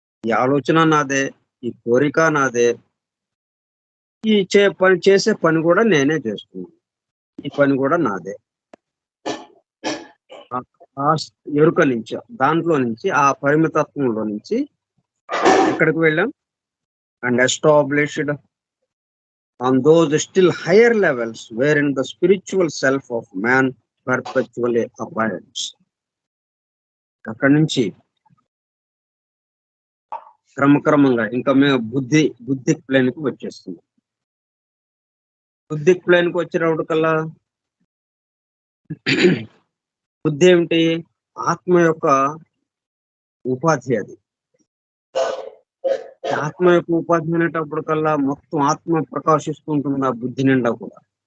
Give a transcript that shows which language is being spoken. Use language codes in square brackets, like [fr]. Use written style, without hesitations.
[te] ఈ ఆలోచన నాదే, ఈ కోరిక నాదే, ఈ చేసే పని కూడా నేనే చేస్తున్నాను. ఈ పని కూడా నాదే. ఆ ఎరుక నుంచి, దాంట్లో నుంచి, ఆ పరిమితత్వంలో నుంచి ఎక్కడికి వెళ్ళాం? [en] And established on those still higher levels wherein the spiritual self of man perpetually abides. [te] అక్కడి నుంచి క్రమక్రమంగా ఇంకా మేము బుద్ధిక్ ప్లేన్ కి వచ్చేస్తుంది. బుద్ధిక్ ప్లేన్ కి వచ్చినప్పటికల్లా బుద్ధి ఏమిటి? ఆత్మ యొక్క ఉపాధి. అది ఆత్మ యొక్క ఉపాధి అనేటప్పటికల్లా మొత్తం ఆత్మ ప్రకాశిస్తూ ఉంటుంది ఆ బుద్ధి నిండా కూడా.